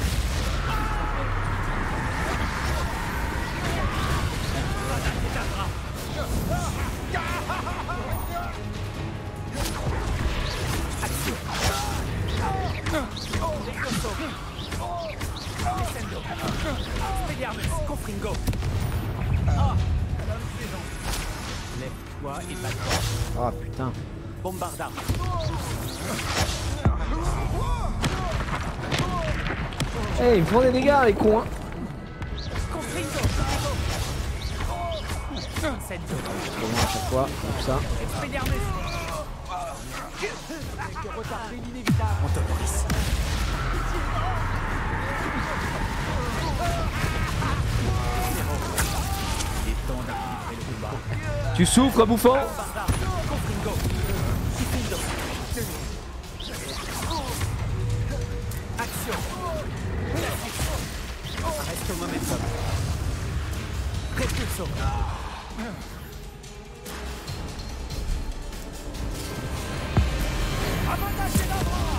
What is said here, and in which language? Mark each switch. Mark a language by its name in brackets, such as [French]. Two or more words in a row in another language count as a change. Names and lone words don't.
[French] Avada Kedavra. Action. Levioso. Descendo. Expelliarmus. Confringo. Lève-toi et bats-toi. Ah putain. Bombarda. Eh, ils me font des dégâts les cons hein. Confringo. Incendio. Comment à chaque fois, comme ça. Expelliarmus. Retarder l'inévitable. Autonomis. Il est temps d'équilibrer le combat. Tu souffres, bouffon? Bombarda. Confringo. Diffindo. Action. Arresto momentum. Repulso. Avada Kedavra.